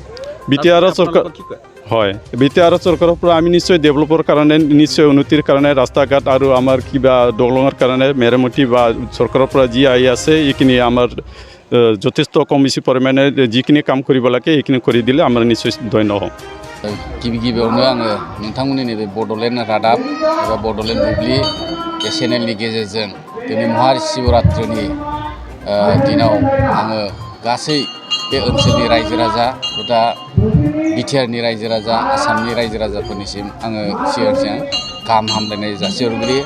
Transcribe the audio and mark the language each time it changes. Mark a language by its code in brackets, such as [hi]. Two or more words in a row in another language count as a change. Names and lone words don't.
[as] BTR চৰকাৰ হয়, BTR চৰকাৰৰ পৰা আমি নিশ্চয় ডেভেলপৰ কাৰণে নিশ্চয় উন্নতিৰ কাৰণে ৰাস্তা ঘাট আৰু আমাৰ কিবা দলঙৰ কাৰণে মেৰামতি বা চৰকাৰৰ পৰা যি আহি আছে এইখিনি আমাৰ যথেষ্ট কম বেছি পৰিমাণে যিখিনি কাম কৰিব লাগে এইখিনি কৰি দিলে আমাৰ নিশ্চয় ধন্য হ'ম। [brx] गिबियावनो आङो नोंथांमोननि नैबे बड'लेण्ड रादाब एबा बड'लेण्ड बुब्लि चेनेलनि गेजेरजों दिनै महाशिवरात्रिनि दिनाव आङो गासै बे ओनसोलनि रायजो राजा दा BTRनि रायजो राजा आसामनि रायजो राजाफोरनिसिम आङो सिगां गाहाम हामलायनाय जासिहरग्रोयो।